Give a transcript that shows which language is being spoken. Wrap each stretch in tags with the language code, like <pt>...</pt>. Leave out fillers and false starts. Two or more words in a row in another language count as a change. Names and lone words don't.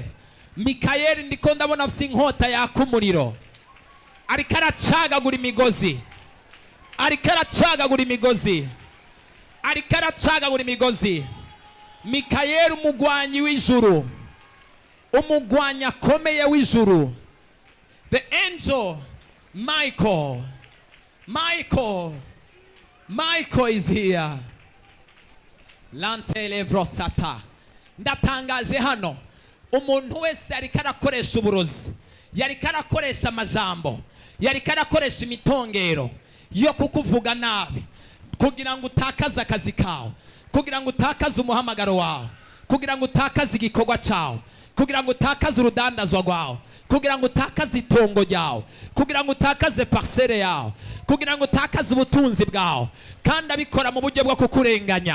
<rn>Mikael ndiko ndabona afise inkota yaka umuriro, ariko aracagagura imigozi, ariko aracagagura imigozi, ariko aracagagura imigozi. Mikael umugwanyi w'ijuru, umugwanyi akomeye w'ijuru.</rn> <en>The angel Michael, Michael is here. Lantelevrosata.</en> <rn>Ndatangaje hano umuntu wese yariko arakoresha uburozi, yariko arakoresha amajambo, yariko arakoresha imitongero yo kukuvuga nabi kugira ngo utakaze akazi kawe, kugira ngo utakaze umuhamagaro wawe, kugira ngo utakaze igikorwa cyawe, kugira ngo utakaze urudandazwa rwawe, kugira ngo utakaze itongo ryawe, kugira ngo utakaze parcelle yawe, kugira ngo utakaze ubutunzi bwawe, kandi abikora mu buryo bwo kukurenganya.</rn>